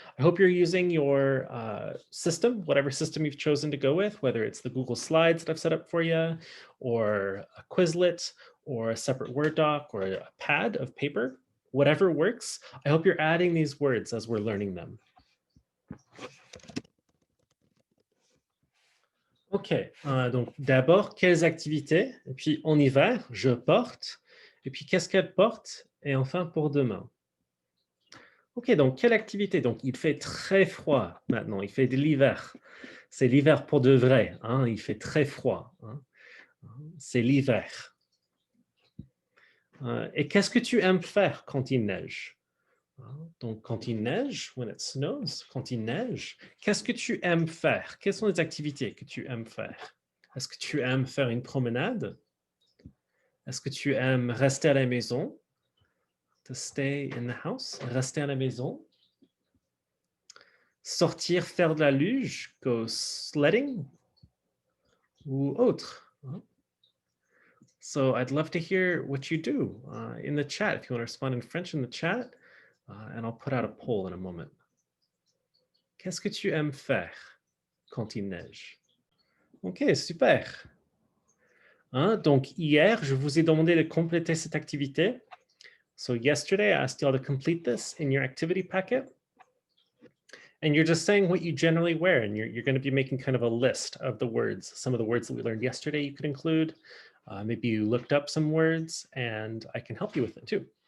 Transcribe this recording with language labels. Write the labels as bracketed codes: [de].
[en] I hope you're using your system, whatever system you've chosen to go with, whether it's the Google Slides that I've set up for you, or a Quizlet, or a separate Word doc, or a pad of paper. Whatever works, I hope you're adding these words as we're learning them. [fr] Ok, donc d'abord, quelles activités? Et puis en hiver, je porte. Et puis qu'est-ce qu'elle porte? Et enfin pour demain. Ok, donc quelle activité? Donc il fait très froid maintenant, il fait de l'hiver. C'est l'hiver pour de vrai, hein? Il fait très froid. Hein? C'est l'hiver. Et qu'est-ce que tu aimes faire quand il neige? Donc, quand il neige, [en] when it snows, [fr] quand il neige, qu'est-ce que tu aimes faire? Quelles sont les activités que tu aimes faire? Est-ce que tu aimes faire une promenade? Est-ce que tu aimes rester à la maison? [en] To stay in the house, [fr] rester à la maison. Sortir faire de la luge, [en] go sledding, [fr] ou autre. [en] So I'd love to hear what you do in the chat. If you want to respond in French in the chat, and I'll put out a poll in a moment. [fr] Qu'est-ce que tu aimes faire quand il neige? Ok, super. Donc hier, je vous ai demandé de compléter cette activité. [en] So yesterday, I asked you all to complete this in your activity packet. And you're just saying what you generally wear, and you're going to be making kind of a list of the words. Some of the words that we learned yesterday you could include. Maybe you looked up some words, and I can help you with them too.